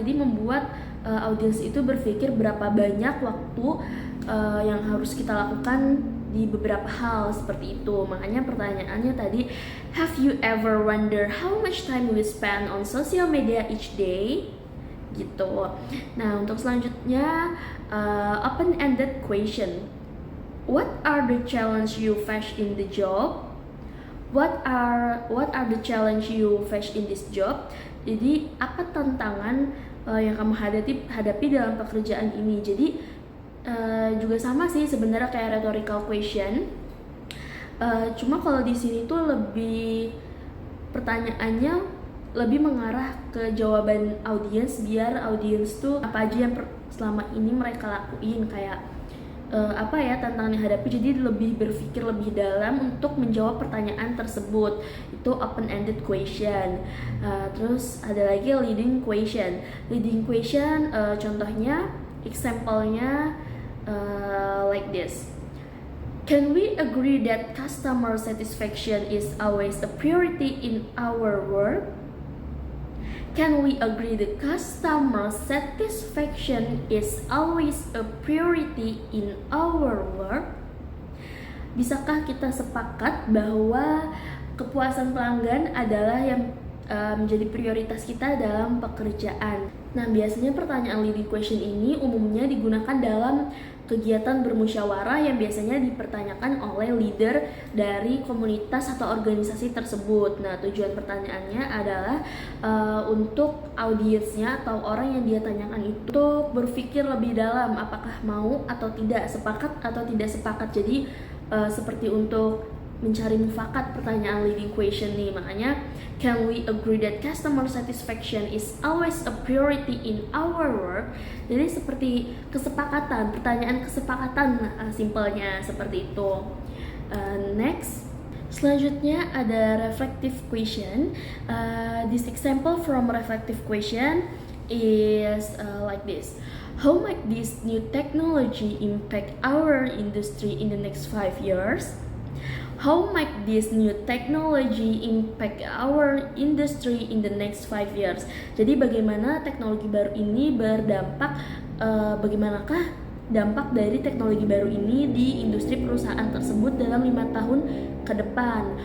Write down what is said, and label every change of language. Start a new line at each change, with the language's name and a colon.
Indonesian: Jadi membuat audiens itu berpikir berapa banyak waktu yang harus kita lakukan di beberapa hal seperti itu. Makanya pertanyaannya tadi,
English: have you ever wonder how much time we spend on social media each day?
Indonesian: Gitu. Nah untuk selanjutnya open-ended question.
English: What are the challenge you face in the job? What are the challenge you face in this job?
Indonesian: Jadi apa tantangan yang kamu hadapi dalam pekerjaan ini? Jadi juga sama sih sebenarnya kayak rhetorical question. Cuma kalau di sini tuh lebih pertanyaannya lebih mengarah ke jawaban audiens, biar audiens tuh apa aja yang selama ini mereka lakuin, kayak apa ya tantangan yang hadapi. Jadi lebih berpikir lebih dalam untuk menjawab pertanyaan tersebut. Itu open-ended question. Terus ada lagi leading question.
English: Leading question
Indonesian: contohnya,
English: example-nya like this. Can we agree that customer satisfaction is always a priority in our work? Can we agree that customer satisfaction is always a priority in our work?
Indonesian: Bisakah kita sepakat bahwa kepuasan pelanggan adalah yang menjadi prioritas kita dalam pekerjaan. Nah, biasanya pertanyaan leading question ini umumnya digunakan dalam kegiatan bermusyawarah yang biasanya dipertanyakan oleh leader dari komunitas atau organisasi tersebut. Nah, tujuan pertanyaannya adalah untuk audiensnya atau orang yang dia tanyakan itu berpikir lebih dalam apakah mau atau tidak, sepakat atau tidak sepakat. Jadi seperti untuk mencari mufakat pertanyaan leading question nih. Makanya,
English: can we agree that customer satisfaction is always a priority in our work?
Indonesian: Jadi seperti kesepakatan, pertanyaan kesepakatan, simpelnya seperti itu.
English: Next,
Indonesian: selanjutnya ada
English: reflective question. This example from reflective question is like this. How might this new technology impact our industry in the next 5 years? How might this new technology impact our industry in the next 5 years?
Indonesian: Jadi bagaimana teknologi baru ini berdampak, bagaimanakah dampak dari teknologi baru ini di industri perusahaan tersebut dalam 5 tahun ke depan.